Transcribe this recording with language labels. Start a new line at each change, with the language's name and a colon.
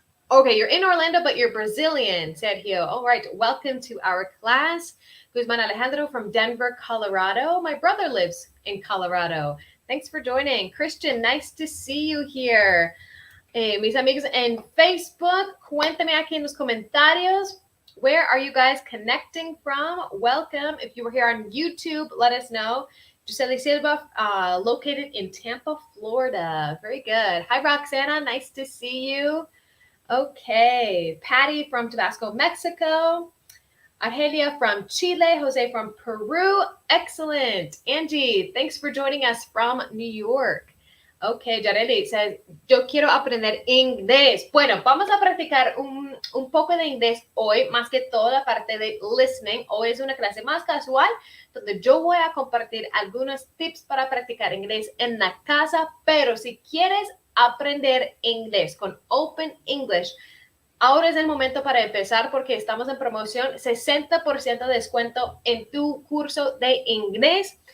English: Okay, you're in Orlando, but you're Brazilian, Sergio. All right, welcome to our class. Guzman Alejandro from Denver, Colorado. My brother lives in Colorado. Thanks for joining. Christian, nice to see you here.
Spanish: Mis amigos en Facebook, cuéntame aquí en los comentarios.
English: Where are you guys connecting from? Welcome. If you were here on YouTube, let us know. Gisele Silva, located in Tampa, Florida. Very good. Hi, Roxana. Nice to see you. Okay, Patty from Tabasco, Mexico. Argelia from Chile. Jose from Peru. Excellent. Angie, thanks for joining us from New York. Okay, Yareli says,
Spanish: yo quiero aprender inglés. Bueno, vamos a practicar un poco de inglés hoy, más que toda la parte de listening. Hoy es una clase más casual, donde yo voy a compartir algunos tips para practicar inglés en la casa, pero si quieres aprender inglés con Open English, ahora es el momento para empezar porque estamos en promoción, 60% de descuento en tu curso de inglés.